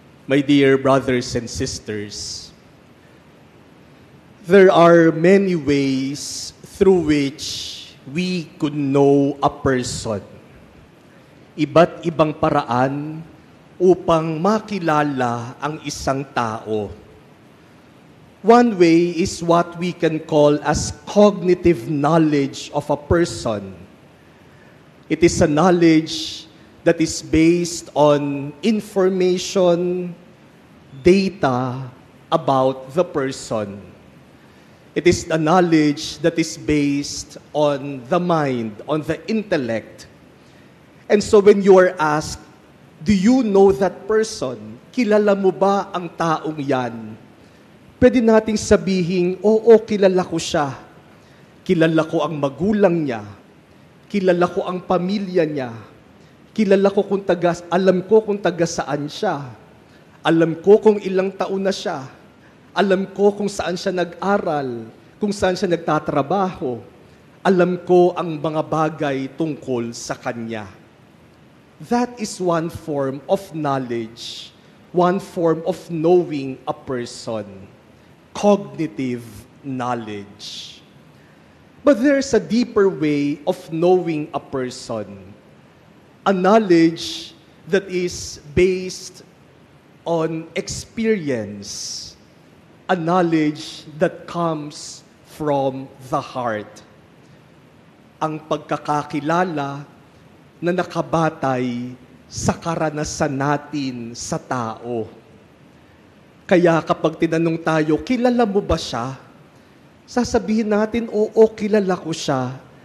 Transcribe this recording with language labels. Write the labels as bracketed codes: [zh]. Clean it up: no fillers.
[en] My dear brothers and sisters, there are many ways through which we could know a person. [tl] Iba't ibang paraan upang makilala ang isang tao. [en] One way is what we can call as cognitive knowledge of a person. It is a knowledge that is based on information, data about the person. It is a knowledge that is based on the mind, on the intellect. And so when you are asked, do you know that person? [tl] Kilala mo ba ang taong yan? Pwede nating sabihin, oo, kilala ko siya. Kilala ko ang magulang niya. Kilala ko ang pamilya niya. Alam ko kung taga saan siya. Alam ko kung ilang taon na siya. Alam ko kung saan siya nag-aral, kung saan siya nagtatrabaho. Alam ko ang mga bagay tungkol sa kanya. [en] That is one form of knowledge, one form of knowing a person. Cognitive knowledge. But there's a deeper way of knowing a person. A knowledge that is based on experience. A knowledge that comes from the heart. [tl] Ang pagkakakilala na nakabatay sa karanasan natin sa tao. Kaya kapag tinanong tayo, kilala mo ba siya? Sasabihin natin, oo, kilala ko siya.